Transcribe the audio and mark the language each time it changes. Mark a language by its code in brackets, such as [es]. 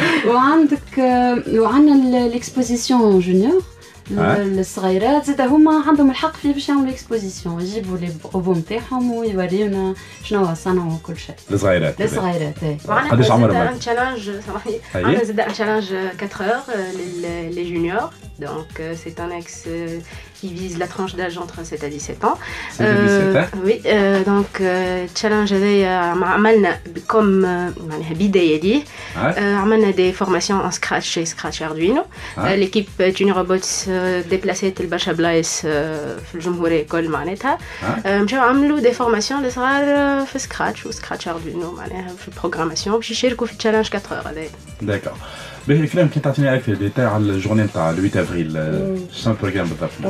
[ar] وعندنا الاكسبوزيسيون جونيور الصغيرات زاد هما عندهم الحق في باش يعملوا اكسبوزيسيون يجيبوا لي روبو نتاعهم ويوريونا شنو صنعوا وكل شيء. الصغيرات قداش عمرهم؟ تشالنج عندنا زاد ان تشالنج [fr] 4 heures les juniors. Donc c'est un axe qui vise la tranche d'âge entre 7 à 17 ans. Oui, donc challenge [ar] هذايا عملنا comme معناها بداية ليه. عملنا [fr] des formations en Scratch chez Scratch Arduino. l'équipe [ar] Tuni Robots déplacت البرشا بلايص في الجمهورية الكل معناتها. مشاو عملوا [fr] des formations [ar] لصغار في Scratch و Scratch Arduino معناها في البروغراماسيون باش يشاركوا في challenge 4 heures هذايا. [fr] D'accord. [ar] باهي كلام كي تعطيني اكثر ديتاي على الجورني نتاع 8 افريل شنو البروغرام بالضبط؟